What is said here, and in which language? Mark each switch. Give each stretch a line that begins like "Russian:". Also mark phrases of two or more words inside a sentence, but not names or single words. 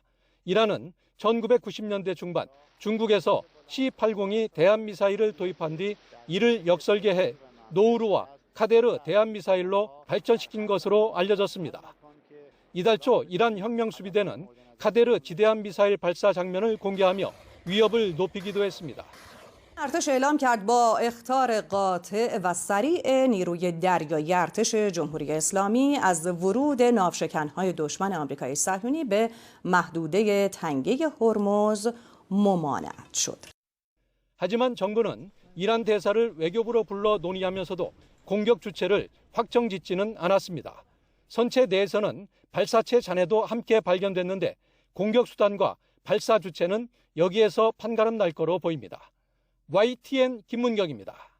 Korean: 이란은 1990년대 중반 중국에서 C-80이 대한미사일을 도입한 뒤 이를 역설계해 노우루와 카데르 대한미사일로 발전시킨 것으로 알려졌습니다. 이달 초 이란 혁명수비대는 카데르 지대함 미사일 발사 장면을 공개하며 위협을 높이기도 했습니다.
Persian: ارتش اعلام کرد با اخطار قاطع و سریع نیروی دریایی ارتش جمهوری اسلامی از ورود ناوشکن‌های دشمن آمریکای صهیونی به محدوده تنگه هرمز ممانعت شد.
Korean: 하지만 정부는 이란 대사를 외교부로 불러 논의하면서도 공격 주체를 확정짓지는 않았습니다. 선체 내에서는 발사체 잔해도 함께 발견됐는데 공격 수단과 발사 주체는 여기에서 판가름 날 거로 보입니다. YTN 김문경입니다.